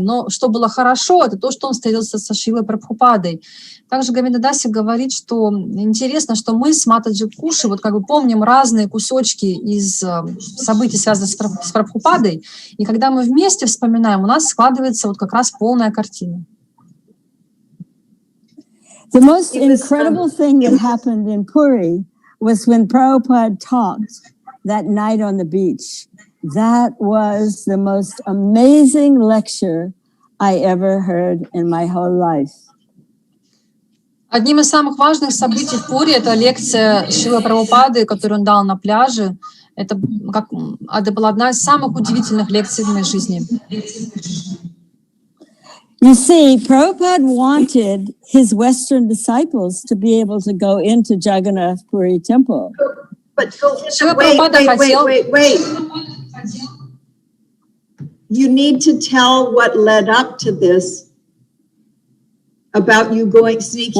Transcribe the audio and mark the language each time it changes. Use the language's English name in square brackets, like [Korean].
[Russian] Но что было хорошо, это то, что он встретился со Шрилой Прабхупадой. Также Говинда Даси говорит, что интересно, что мы с Матаджи Куши вот как бы помним разные кусочки из событий, связанных с Прабхупадой, и когда мы вместе вспоминаем, у нас складывается вот как раз полная картина. [English] The most incredible thing that happened in Puri was when Prabhupada talked that night on the beach. That was the most amazing lecture I ever heard in my whole life. [Russian] Одним из самых важных событий в Пури это лекция Шрилы Прабхупады, которую он дал на пляже. Это была одна из самых удивительных лекций в моей жизни. [English] You see, Prabhupada wanted his Western disciples to be able to go into Jagannath Puri temple. But wait. You need to tell what led up to this about you going sneaking.